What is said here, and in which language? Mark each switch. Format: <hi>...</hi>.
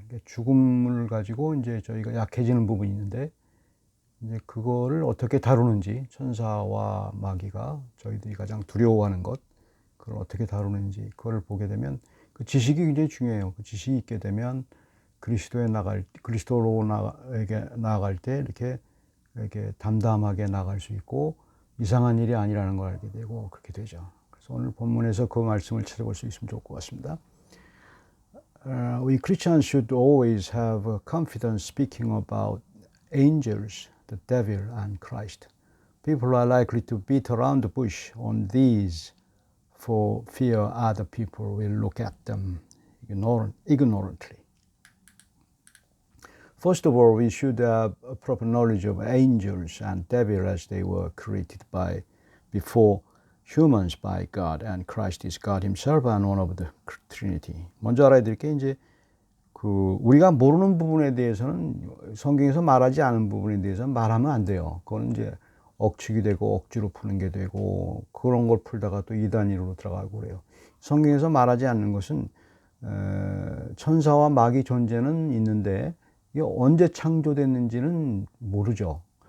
<ko>그러니까 죽음을 가지고 이제 저희가 약해지는 부분이 있는데 이제 그거를 어떻게 다루는지 천사와 마귀가 저희들이 가장 두려워하는 것 그걸 어떻게 다루는지 그걸 보게 되면 그 지식이 굉장히 중요해요. 그 지식이 있게 되면 그리스도로 나아갈 때 이렇게 담담하게 나갈 수 있고 이상한 일이 아니라는 걸 알게 되고 그렇게 되죠. 그래서 오늘 본문에서 그 말씀을 찾아볼 수 있으면 좋을 것 같습니다.</ko> <en>We Christians should always have confidence speaking about angels, the devil, and Christ. People are likely to beat around the bush on these for fear other people will look at them ignorantly. First of all, we should have a proper knowledge of angels and devil as they were created before humans by God, and Christ is God Himself and one of the Trinity.</en> <ko>먼저 알아야 될 게 이제 우리가 모르는 부분에 대해서는 성경에서 말하지 않은 부분에 대해서는 말하면 안 돼요. 그건 이제 억측이 되고 억지로 푸는 게 되고 그런 걸 풀다가 또 이단으로 들어가고 그래요. 성경에서 말하지 않는 것은 천사와 마귀 존재는 있는데 이게 언제 창조됐는지는 모르죠.</ko>